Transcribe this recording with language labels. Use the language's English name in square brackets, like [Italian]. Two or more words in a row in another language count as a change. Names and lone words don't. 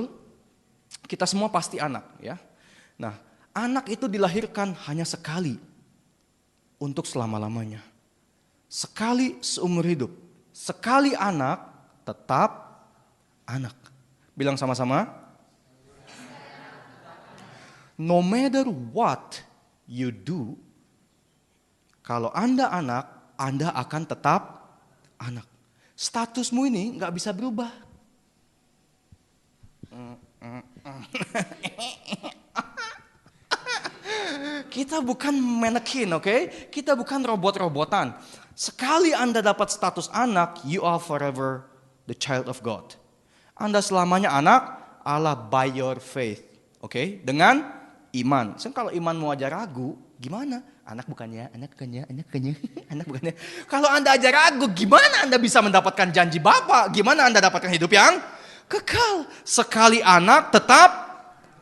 [Indonesian] Kita semua pasti anak, ya. Nah, anak itu dilahirkan hanya sekali untuk selama-lamanya. Sekali seumur hidup. Sekali anak, tetap anak. Bilang sama-sama. [English] No matter what you do, [Indonesian] kalau Anda anak, Anda akan tetap anak. Statusmu ini gak bisa berubah. Kita bukan manekin, oke? Kita bukan robot-robotan. Sekali Anda dapat status anak, [English] you are forever the child of God. [Indonesian] Anda selamanya anak Allah [English] by your faith, [Indonesian] oke? Dengan iman. Kalau imanmu aja ragu, gimana? Anak bukannya. Kalau Anda aja ragu, gimana Anda bisa mendapatkan janji Bapa? Gimana Anda dapatkan hidup yang kekal? Sekali anak, tetap anak.